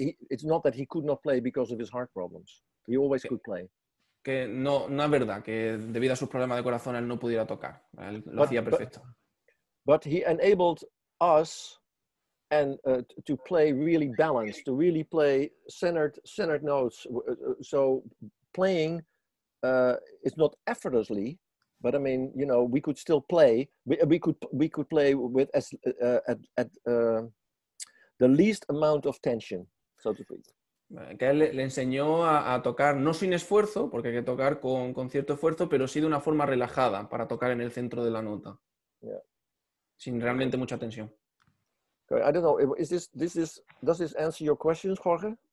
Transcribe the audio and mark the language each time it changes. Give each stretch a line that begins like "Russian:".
English: It's not that he could not play because of his heart problems. He always could play.
Spanish: Que no es verdad que debido a sus problemas de corazón él no pudiera tocar. Él lo hacía perfecto.
English: But he enabled us and to play really balanced, to really play centered notes. So playing is not effortlessly, but I mean, you know, we could still play. We could play with at the least amount of tension, so to speak.
Spanish: Que él le enseñó a tocar no sin esfuerzo, porque hay que tocar con cierto esfuerzo, pero sí de una forma relajada para tocar en el centro de la nota.
English: Yeah.
Spanish: Sin realmente mucha tensión.
English: Okay, I don't know. Does this answer your questions, Jorge?